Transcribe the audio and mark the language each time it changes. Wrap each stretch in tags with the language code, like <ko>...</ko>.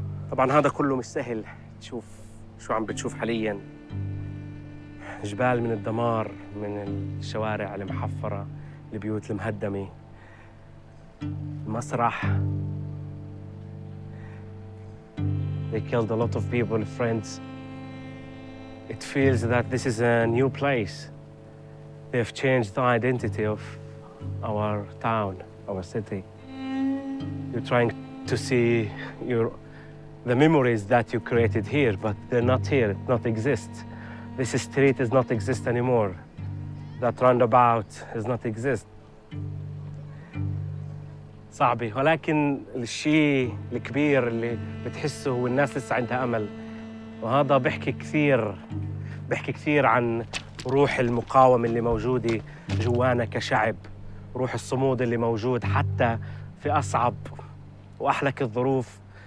<ar>طبعا هذا كله مش سهل. تشوف شو عم بتشوف حاليا، جبال من الدمار، من الشوارع المحفرة، البيوت المهدمة، المسرح.</ar> <en>They killed a lot of people, friends. It feels that this is a new place. They have changed the identity of our town, our city. You're trying to see the memories that you created here, but they're not here, it not exist. This street does not exist anymore. That roundabout does not exist.</en> <ar>صعبة، ولكن الشيء الكبير اللي بتحسه هو الناس لسه عندها أمل، وهذا بحكي كثير، بحكي كثير عن روح المقاومة اللي موجودة جوانا كشعب، روح الصمود اللي موجود حتى في أصعب وأحلك الظروف.</ar>